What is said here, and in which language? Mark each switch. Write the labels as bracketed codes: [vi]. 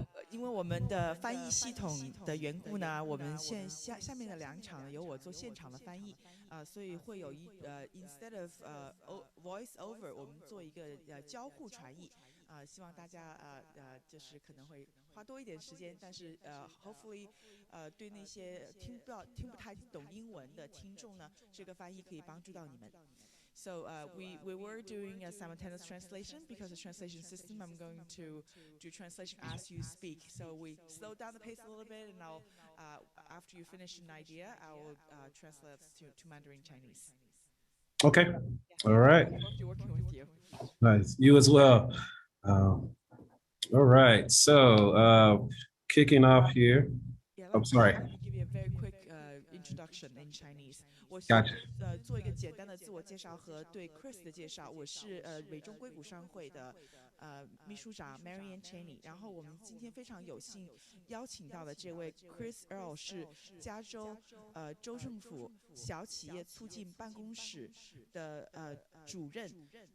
[zh] 因为我们的翻译系统的缘故呢，我们下面的2场由我做现场的翻译，所以会有 [en] instead of voice over， [zh] 我们做一个交互传译，希望大家就是可能会花多一点时间，但是hopefully对那些听不太懂英文的听众呢，这个翻译可以帮助到你们。 [en] So we were doing a simultaneous translation because the translation system, I'm going to do translation as you speak. So we slow down the pace a little bit, and after you finish an idea, I will translate to Mandarin Chinese. Okay. Yeah, All right. look forward to working with you. Nice. You as well. All right. So kicking off here. Yeah, I'm let sorry. me give you a very quick introduction in Chinese. [zh] 我先 [en] Gotcha. [zh] 做一个简单的自我介绍和对 Chris 的介绍。我是美中硅谷商会的秘书长 Marianne Cheney。然后我们今天非常有幸邀请到的这位 Chris Earl 是加州州政府小企业促进办公室的主任。